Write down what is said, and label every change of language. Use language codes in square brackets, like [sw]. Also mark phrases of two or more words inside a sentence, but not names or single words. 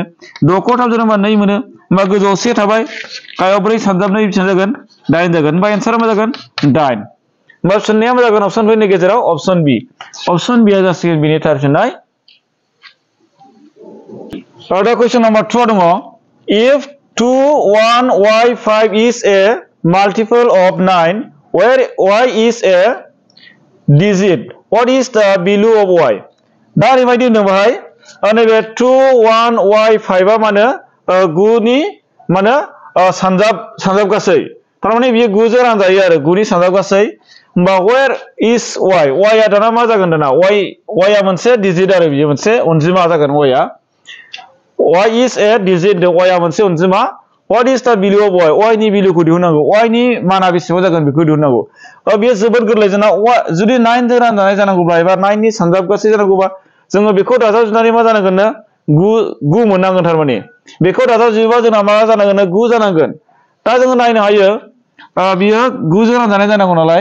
[brx] 6खौ 3जों रानबा 2 मोनो। होमबा गोजौआव 1 थाबाय, गाहायाव 4 सानजाब 2 बेसेबां जागोन? 8 जागोन। होमबा एन्सारा मा जागोन? 8। होमबा फिननाया मा जागोन अपसनफोरनि गेजेराव? अपसन बि। अपसन बिआ जासिगोन बिनि थार फिननाय। दा कुइसन नाम्बार 2 दङ। [en] If 2(1)y5 is a multiple of 9, where y is a digit, what is the value of y? [brx] दा ओरैबायदि होनदों बाहाय नैबे 2(1)y5 आ मानो 9 नि मानो सानजाब गासै। थारमाने बियो 9जों रानजायो आरो 9 नि सानजाब गासै। होमबा [en] where is y? [brx] y आ दाना मा जागोन दाना? y आ मोनसे डिजिट आरो बियो मोनसे अनजिमा जागोन y आ। [en] y is a digit, [brx] y आ मोनसे अनजिमा। [en] What is the value of y? [brx] y नि भेल्युखौ दिहुननांगौ। y नि माना बेसेबां जागोन बेखौ दिहुननांगौ। बेयो जोबोद गोरलै। जोंना जुदि 9 जों रानजानाय जानांगौब्ला एबा 9 नि सानजाब गासै जानांगौबा जोङो बेखौ दाजाबजुनानै मा जानांगोन? 9 मोननांगोन थारमाने। बेखौ दाजाबजुयोबा जोंना मा जानांगोन? 9 जानांगोन। दा जोङो नायनो हायो बियो 9 जों रानजानाय जानांगौ नालाय।